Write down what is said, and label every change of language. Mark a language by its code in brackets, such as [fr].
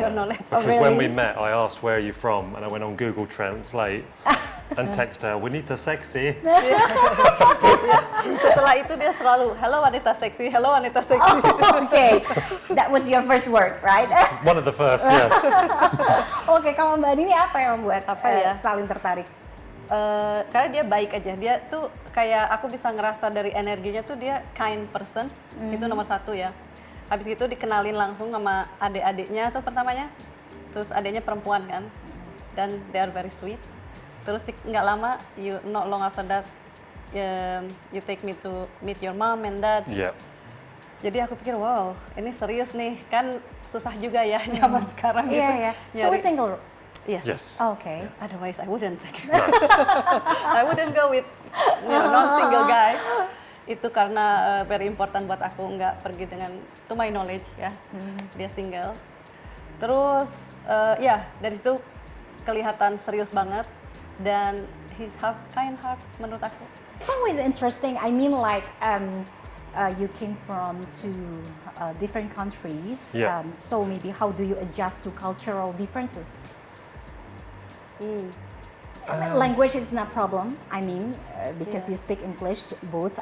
[en] your knowledge. Oh, Because when we really? met, I asked, where are you from? And I went on Google Translate and texted her, we need to sexy. [id] Setelah itu dia selalu, hello wanita seksi, hello wanita seksi. [en] Okay, that was your first work, right? One of the first, yeah. [id] Oke, kalau Mbak Dini apa yang membuat Apa ya? saling tertarik? Karena dia baik aja, dia tuh kayak aku bisa ngerasa dari energinya tuh dia [en] kind person, [id] itu nomor satu ya. Habis itu dikenalin langsung sama adik-adiknya tuh pertamanya, terus adiknya perempuan kan, dan [en] they are very sweet. [id] Terus nggak lama, [en] not long after that, you take me to meet your mom and dad. Yeah. [id] Jadi aku pikir wow, ini serius nih, kan susah juga ya zaman sekarang gitu. Iya, ya. So nyari- [en] we're single. Yes. Yes. Okay. Otherwise I wouldn't. I wouldn't go with non-single guy. [id] Itu karena [en] very important [id] buat aku, nggak pergi dengan, [en] to my knowledge [id] ya, dia single. Terus ya dari situ kelihatan serius banget dan [en] he have kind heart [id] menurut aku. [en] It's always interesting. I mean, like you came from two different countries. Yeah. So maybe how do you adjust to cultural differences? Language is not problem. I mean, because you speak English, both.